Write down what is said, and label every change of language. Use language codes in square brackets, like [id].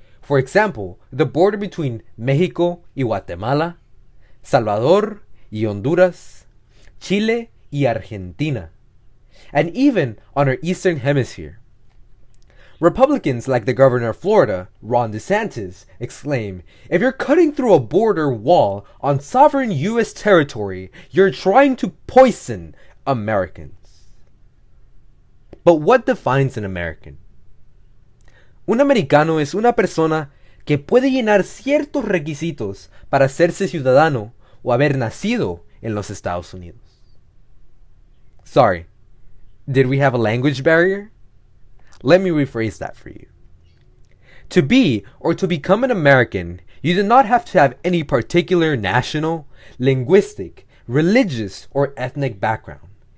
[en] For example, the border between Mexico y Guatemala, Salvador y Honduras, Chile y Argentina, and even on our eastern hemisphere. Republicans like the governor of Florida, Ron DeSantis, exclaim, "If you're cutting through a border wall on sovereign US territory, you're trying to poison Americans." But what defines an American? [es] Un americano es una persona que puede llenar ciertos requisitos para hacerse ciudadano o haber nacido en los Estados Unidos. [en] Sorry, did we have a language barrier? Let me rephrase that for you. To be or to become an American, you do not have to have any particular national, linguistic, religious, or ethnic background.